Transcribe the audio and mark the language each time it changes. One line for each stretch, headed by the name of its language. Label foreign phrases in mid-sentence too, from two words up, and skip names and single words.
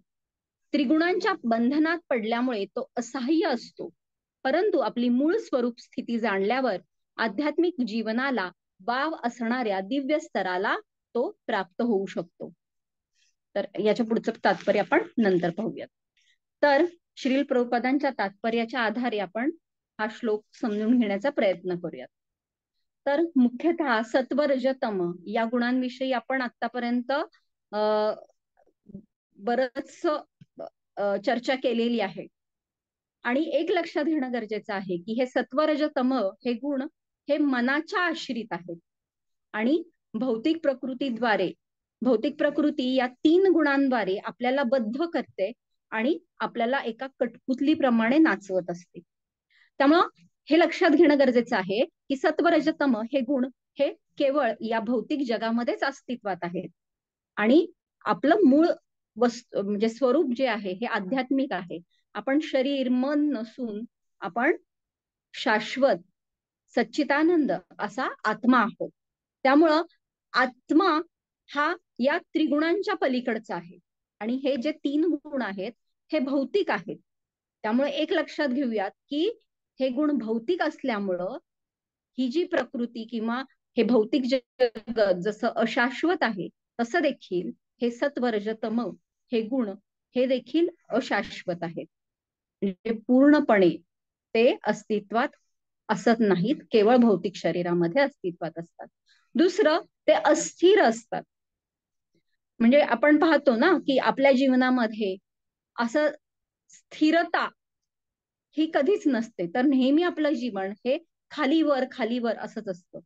Marathi: त्रिगुणांच्या बंधनात पडल्यामुळे तो असहाय्य असतो, परंतु आपली मूळ स्वरूप स्थिती जाणल्यावर आध्यात्मिक जीवनाला वाव असणाऱ्या दिव्य स्तराला तो प्राप्त होऊ शकतो. तर याच्या पुढचं तात्पर्य आपण नंतर पाहूयात. तर श्रील प्रभुपादांच्या तात्पर्याच्या आधारे आपण हा श्लोक समजून घेण्याचा प्रयत्न करूयात. तर मुख्यतः सत्व रज तम या गुणांविषयी आपण आतापर्यंत बरच चर्चा केलेली आहे आणि एक लक्षात घेणं गरजेचं आहे की हे सत्व रज तम हे गुण हे मनाच्या आश्रित आहेत आणि भौतिक प्रकृती या 3 गुणांद्वारे आपल्याला बद्ध करते आणि आपल्याला एका कठपुतलीप्रमाणे नाचवत असते. त्यामुळं हे लक्षात घेणं गरजेचं आहे की सत्व रज तम हे गुण हे केवळ या भौतिक जगामध्येच अस्तित्वात आहेत आणि आपलं मूळ वस्तू म्हणजे स्वरूप जे आहे हे आध्यात्मिक आहे. आपण शरीर मन नसून आपण शाश्वत सच्चिदानंद असा आत्मा आहोत. त्यामुळं आत्मा हा या त्रिगुणांच्या पलीकडचा आहे आणि हे जे 3 गुण आहेत हे भौतिक आहेत. त्यामुळे एक लक्षात घेऊयात की हे गुण भौतिक असल्यामुळं ही जी प्रकृती किंवा हे भौतिक जगत जसं अशाश्वत आहे तसं देखील हे सत्व रज तम हे गुण हे देखील अशाश्वत आहेत. म्हणजे पूर्णपणे ते अस्तित्वात असत नाहीत, केवळ भौतिक शरीरामध्ये अस्तित्वात असतात. दुसरं, ते अस्थिर असतात. म्हणजे आपण पाहतो ना की आपल्या जीवनामध्ये असं स्थिरता ही कधीच नसते, तर नेहमी आपलं जीवन हे खालीवर असंच असतं.